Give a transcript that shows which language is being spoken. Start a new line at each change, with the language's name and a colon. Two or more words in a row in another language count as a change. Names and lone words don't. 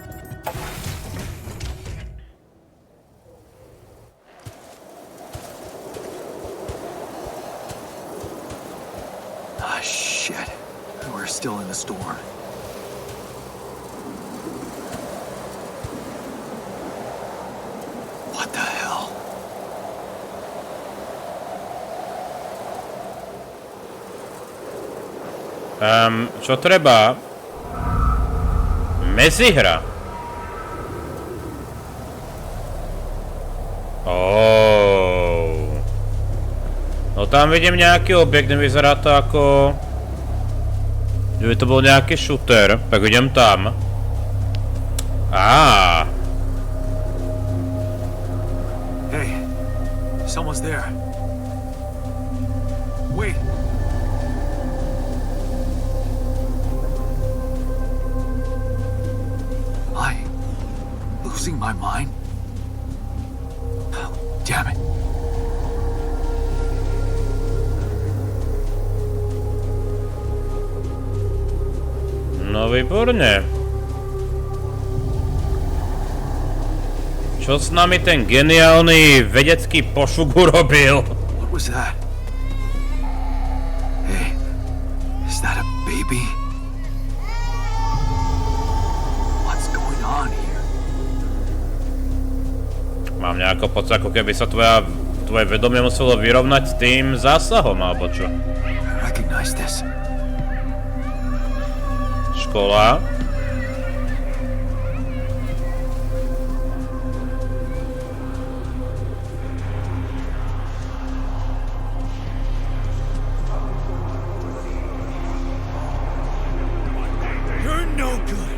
English: Ah, shit. We're still in the storm. What the hell?
Slovak: Čo treba? Mezihra. No tam vidím nejaký objekt, nevyzerá to ako... že by to bol nejaký shooter, tak idem tam.
English: Hey, someone's there. Wait. Am I losing my mind? Oh, damn it.
Slovak: No výborne. Čo s nami ten geniálny vedecký pošuk urobil?
English: What was that? Hey, is that a baby? What's going on here?
Slovak: Mám nejako pocit, ako keby sa tvoje vedomie muselo vyrovnať s tým zásahom, alebo čo?
English: I recognize this.
Slovak: Škola.
English: You're no good.